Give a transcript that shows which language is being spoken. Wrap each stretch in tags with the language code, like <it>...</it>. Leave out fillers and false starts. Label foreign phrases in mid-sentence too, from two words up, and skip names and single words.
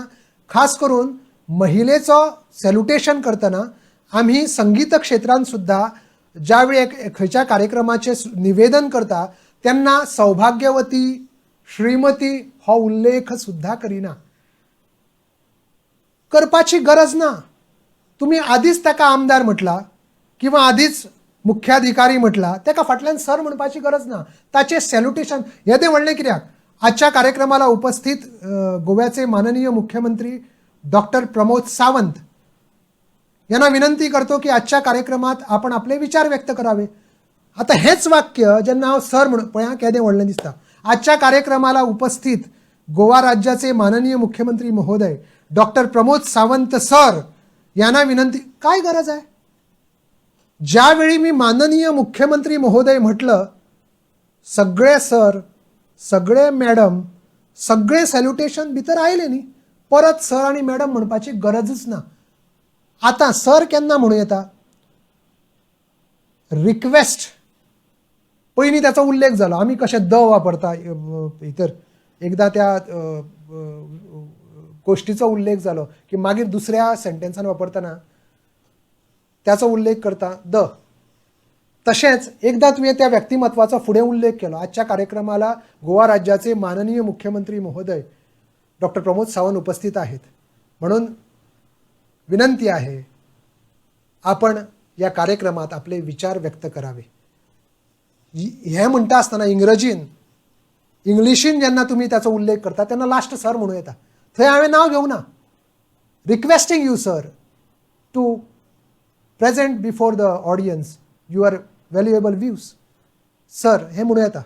<kok>खास करून महिलेचो सॅल्युटेशन करतना आम्ही संगीत क्षेत्रांत सुद्धा ज्यावेळी खंयच्या कार्यक्रमाचें निवेदन करता तेन्ना सौभाग्यवती, श्रीमती हो उल्लेख सुद्धा करिना. करपाची गरज ना. तुम्ही आधीच ताका आमदार म्हटला किंवा आधीच मुख्याधिकारी म्हटला, ताका फाटल्यान सर म्हणपाची गरज ना. ताचे सॅल्युटेशन येदें व्हडलें कित्याक?</kok> <mr>आजच्या कार्यक्रमाला उपस्थित गोव्याचे माननीय मुख्यमंत्री डॉक्टर प्रमोद सावंत यांना विनंती करतो की आजच्या कार्यक्रमात आपण आपले विचार व्यक्त करावे.</mr> <kok>आता हेच वाक्य जेन्ना हांव सर म्हण पळय केदें व्हडलें दिसता.</kok> <mr>आजच्या कार्यक्रमाला उपस्थित गोवा राज्याचे माननीय मुख्यमंत्री महोदय डॉक्टर प्रमोद सावंत सर यांना विनंती, काय गरज आहे? ज्यावेळी मी माननीय मुख्यमंत्री महोदय म्हटलं, सगळे सर,</mr> <kok>सगळे मॅडम, सगळे सॅल्युटेशन भितर आयले न्ही. परत सर आणि मॅडम म्हणपाची गरजच ना. आता सर केन्ना म्हणू येता? रिक्वेस्ट, पयलीं त्याचा उल्लेख झाला. आम्ही कशे द वापरता इतर एकदा त्या गोष्टीचा उल्लेख झालो की मागीर दुसऱ्या सेंटेन्सान वापरतना त्याचा उल्लेख करता द. तशेंच एकदा तुवें त्या व्यक्तिमत्वाचा फुडें उल्लेख केलो.</kok> <mr>आजच्या कार्यक्रमाला गोवा राज्याचे माननीय मुख्यमंत्री महोदय डॉक्टर प्रमोद सावंत उपस्थित आहेत. म्हणून विनंती आहे, आपण या कार्यक्रमात आपले विचार व्यक्त करावे.</mr> <kok>हे म्हणटा आसतना इंग्लिशीन जेन्ना तुम्ही त्याचा उल्लेख करता तेन्ना लास्ट सर म्हणूं येता. थंय हांवें नांव घेवना.</kok> <en>Requesting you sir to present before the audience your valuable views.</en> <kok>सर हे म्हणूं येता.</kok>